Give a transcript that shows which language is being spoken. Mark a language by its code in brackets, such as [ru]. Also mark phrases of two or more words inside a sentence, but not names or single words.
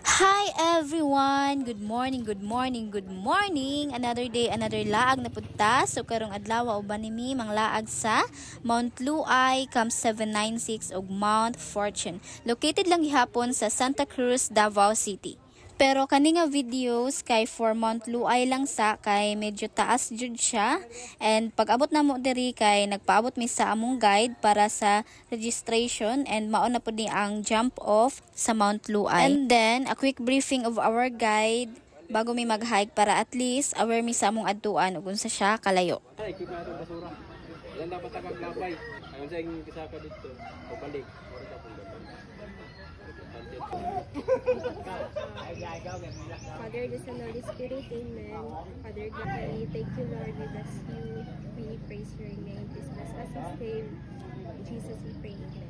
[en] Hi everyone! Good morning, good morning, good morning! Another day, another [ceb] laag na punta. So karong adlaw uban nimi mang laag sa Mount Luay, Camp 796 ug Mount Fortune. Located lang gihapon sa Santa Cruz, Davao City. Pero kani nga videos kay for Mount Luay lang sa kay medyo taas jud siya, and pag abot namo diri kay nagpaabot mi sa among guide para sa registration, and mao na pud ni ang jump off sa Mount Luay. [en] And then a quick briefing of our guide [ceb] bago mi mag-hike para [en] at least aware [ceb] mi sa among adtuan ug unsa siya kalayo. Ay, kita ato basura. Yan dapat taglabay. [tl] Ayon sa ing kisaka dito, pabalik. [en] Father, the Son, Holy Spirit, Amen. Father God, we thank you, Lord, we bless you. We praise your name. Please bless us and save. In Jesus we pray, Amen.